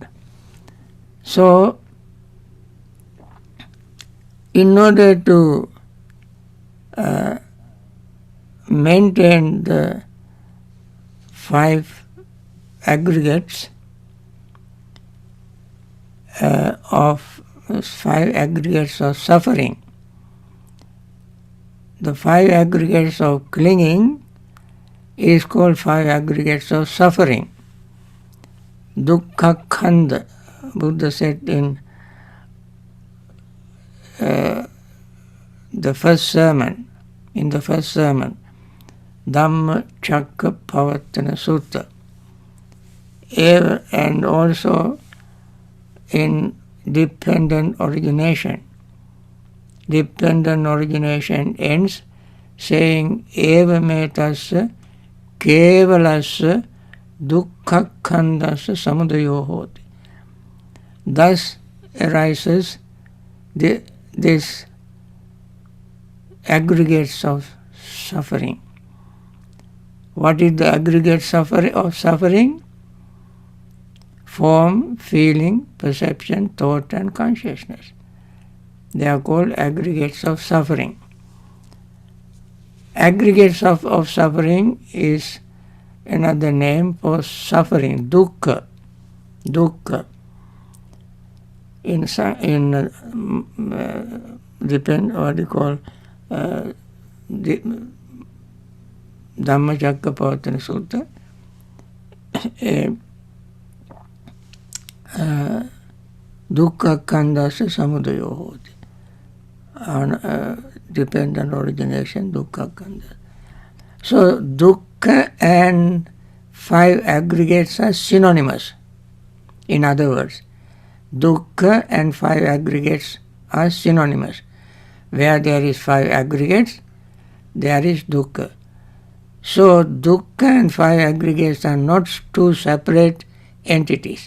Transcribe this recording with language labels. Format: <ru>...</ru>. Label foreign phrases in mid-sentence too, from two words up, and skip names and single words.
<en>So, in order to maintain the 5 aggregates of 5 aggregates of suffering, the 5 aggregates of clinging is called 5 aggregates of suffering.</en> <pi>Dukkha khanda,</pi> <en>Buddha said in the first sermon, Dhamma Chakka Pavattana Sutta, and also in dependent origination. Dependent origination ends saying</en> <pi>eva metasya kevalasya dukkha khandasya samudayo hoti.</pi> <en>Thus arises this aggregates of suffering. What is the aggregate of suffering? Form, feeling, perception, thought and consciousness. They are called aggregates of suffering. Aggregates of suffering is another name for suffering, dukkha. Dukkha. Depend what you call the Dhammacakkappavattana Sutta,</en> <pi>dukkha khandasya samudayo hoti.</pi> <en>Dependent origination,</en> <pi>dukkha khandasya.</pi> <en>So dukkha and 5 aggregates are synonymous. In other words, dukkha and 5 aggregates are synonymous. Where there is 5 aggregates, there is dukkha. So dukkha and 5 aggregates are not 2 separate entities.</en>